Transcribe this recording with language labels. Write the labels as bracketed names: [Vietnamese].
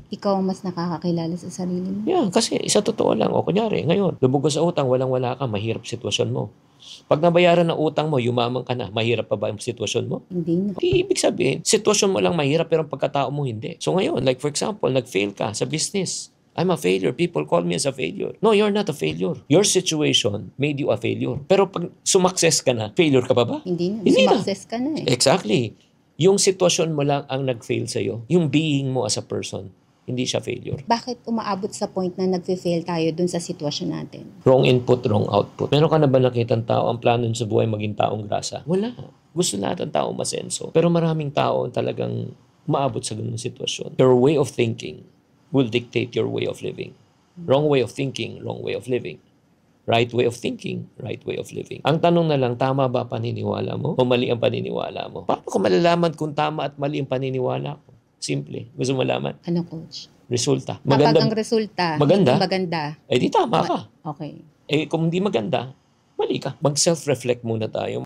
[Filipino] Ikaw ang mas nakakakilala sa sarili mo. Yeah, kasi isa totoo lang. O kunyari, ngayon, lubog ko sa utang, walang-wala ka, mahirap sitwasyon mo. Pag nabayaran ng utang mo, yumaman ka na, mahirap pa ba yung sitwasyon mo? Hindi na. Ibig sabihin, sitwasyon mo lang mahirap pero ang pagkatao mo hindi. [English] So ngayon, like for example, [Filipino] nag-fail ka sa [English] business. I'm a failure. People call me as a failure. No, you're not a failure. Your situation made you a failure. [Filipino] Pero pag sumakses ka na, failure ka pa ba? Hindi na. Hindi Sumakses ka na eh. Exactly. Yung sitwasyon mo lang ang nag-fail sa'yo. Yung being mo [English] as a person, [Filipino] hindi siya failure. Bakit umaabot sa point na nag-fail tayo dun sa sitwasyon natin? [English] Wrong input, wrong output. [Filipino] Meron ka na ba nakitang tao ang plano sa buhay maging taong grasa? Wala. Gusto lahat ng tao masenso. Pero maraming tao ang talagang maabot sa ganung sitwasyon. [English] Your way of thinking will dictate your way of living. Wrong way of thinking, wrong way of living. Right way of thinking, right way of living. [Filipino] Ang tanong na lang, tama ba paniniwala mo o mali ang paniniwala mo? Paano ko malalaman kung tama at mali ang paniniwala ko? Simple. Gusto mo malaman? Ano, Coach? Resulta. Kapag ang resulta, maganda? hindi maganda. Eh di tama ka. Okay. Eh kung hindi maganda, mali ka. Mag-self-reflect muna tayo.